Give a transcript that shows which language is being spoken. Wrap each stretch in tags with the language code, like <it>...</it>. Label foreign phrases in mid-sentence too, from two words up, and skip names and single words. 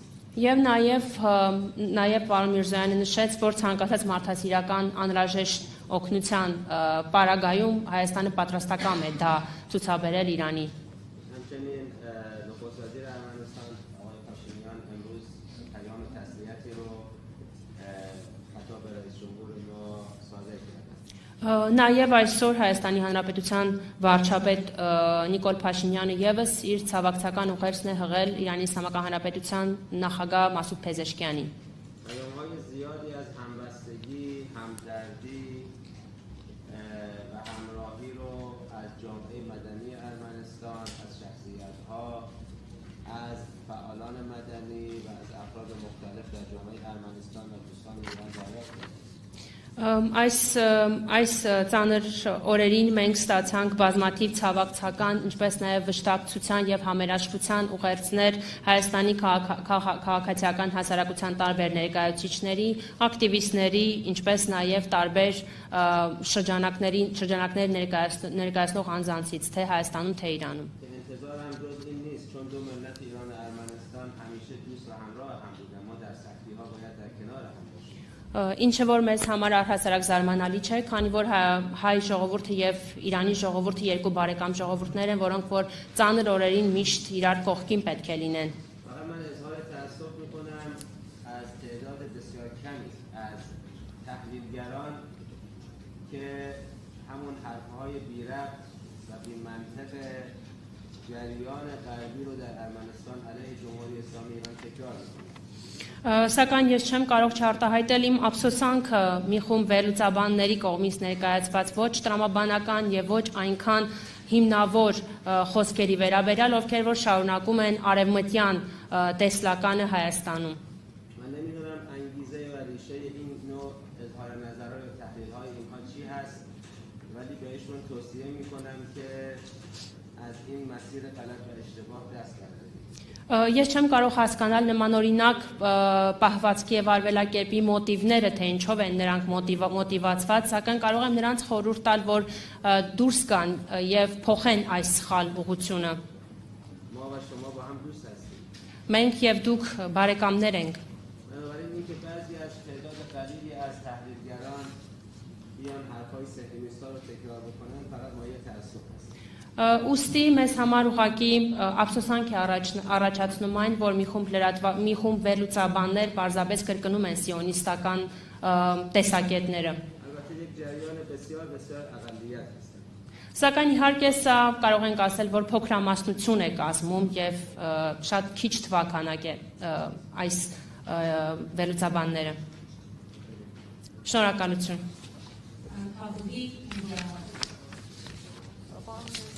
<hy>Եվ նաև պարոն Միրզոյանը նշեց, որ ցանկացած մարդասիրական անհրաժեշտ օգնության պարագայում Հայաստանը պատրաստական է դա ցուցաբերել Իրանի։</hy> <fa>همچنین نخست وزیر ارمنستان آقای پاشینیان امروز پیام تسلیتی رو خطاب به رئیس جمهور ما صادر کردند.</fa> <hy>Նաև այսօր Հայաստանի Հանրապետության վարչապետ Նիկոլ Փաշինյանը եւս իր ցավակցական ուղերձն է հղել Իրանի Իսլամական Հանրապետության նախագահ Մասուդ Փեզեշքյանին։</hy> <fa>پیام‌های زیادی از همبستگی، همدردی و همراهی رو از جامعه مدنی ارمنستان، از شخصیت‌ها، از فعالان مدنی و از افراد مختلف در جامعه ارمنستان و دوستان ایران دریافت کردیم.</fa> <hy>Այս ծանր օրերին մենք ստացանք բազմաթիվ ցավակցական, ինչպես նաև վշտակցության եւ համերաշխության ուղերձներ Հայաստանի քաղաքացիական հասարակության տարբեր ներկայացուցիչների, ակտիվիստների, ինչպես նաև տարբեր շրջանակներ ներկայացնող անձանցից, թե Հայաստանում, թե Իրանում։</hy> <fa>که انتظارم جز این نیست چون دو ملت ایران و ارمنستان همیشه دوست و همراه هم بودن. ما در سختی‌ها باید در کنار هم باشیم.</fa> <hy>Ինչը որ մեզ համար առհասարակ զարմանալի չէ, քանի որ հայ ժողովուրդը եւ Իրանի ժողովուրդը երկու բարեկամ ժողովուրդներ են, որոնք որ ծանր օրերին միշտ իրար կողքին պետք է լինեն։</hy> <fa>فقط من اظهار تأسف می‌کنم از تعداد بسیار کمی از تحلیلگران که همون حرف‌های بی‌ربط و بی‌منطق جریان غربی رو در ارمنستان علیه جمهوری اسلامی ایران تکرار می‌کنند.</fa> <hy>Սակայն ես չեմ կարող չարտահայտել իմ ափսոսանքը մի խումբ վերլուծաբանների կողմից ներկայացված ոչ տրամաբանական եւ ոչ այնքան հիմնավոր խոսքերի վերաբերյալ, ովքեր որ շարունակում են արևմտյան տեսլականը Հայաստանում։</hy> <fa>من نمی‌دونم انگیزه و ریشه این نوع اظهار نظرها و تحلیل‌های اینها چی هست ولی بهشون توصیه می‌کنم که از این مسیر غلط و اشتباه دست بردارید.</fa> <hy>Ես չեմ կարող հասկանալ նմանօրինակ պահվածքի եւ արվելակերպի մոտիվները, թե ինչով են նրանք մոտիվացված, սակայն կարող եմ նրանց խորհուրդ տալ, որ դուրս գան եւ փոխեն այս սխալ ուղղությունը։</hy> <fa>ما و شما با هم دوست هستیم.</fa> <hy>Մենք եւ դուք բարեկամներ ենք։</hy> <fa>بنابراین اینکه بعضی از تعداد قلیلی از تحلیلگران بیان حرفای صهیونیست‌ها رو تکرار بکنن فقط مایه تأسف است.</fa> <hy>Ուստի մեզ համար ուղղակի ափսոսանք է առաջացնում այն, որ մի խումբ վերլուծաբաններ պարզապես կրկնում են սիոնիստական տեսակետները։</hy> <fa>البته یک جریان بسیار بسیار اقلیت هستند.</fa> <hy>Սակայն իհարկե սա կարող ենք ասել, որ փոքրամասնություն է կազմում եւ շատ քիչ թվականակ է այս վերլուծաբանները։ Շնորհակալություն։</hy> <fa>تا بودی</fa>